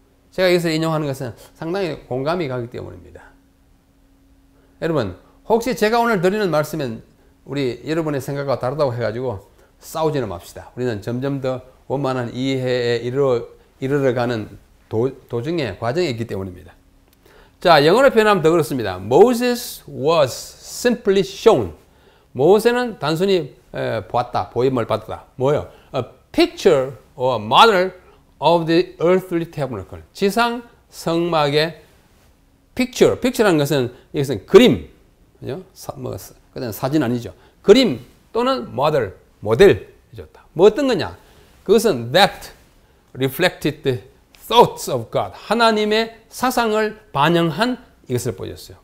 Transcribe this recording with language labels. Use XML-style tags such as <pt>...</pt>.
<ko>제가 여기서 인용하는 것은 상당히 공감이 가기 때문입니다. 여러분, 혹시 제가 오늘 드리는 말씀은 우리 여러분의 생각과 다르다고 해가지고 싸우지는 맙시다. 우리는 점점 더 원만한 이해에 이르러가는 도중에 과정에 있기 때문입니다. 자, 영어로 표현하면 더 그렇습니다.</ko> <en>Moses was simply shown.</en> <ko>모세는 단순히 보았다, 보임을 받았다. 뭐요?</ko> <en>A picture or model of the earthly tabernacle.</en> <ko>지상 성막의</ko> <en>picture. picture</en> <ko>라는 것은 이것은 그림, 그죠? 그냥 사진 아니죠. 그림 또는 모델이죠. 뭐 어떤 거냐? 그것은</ko> <en>that reflected the thoughts of God.</en> <ko>하나님의 사상을 반영한 이것을 보여줬어요.</ko>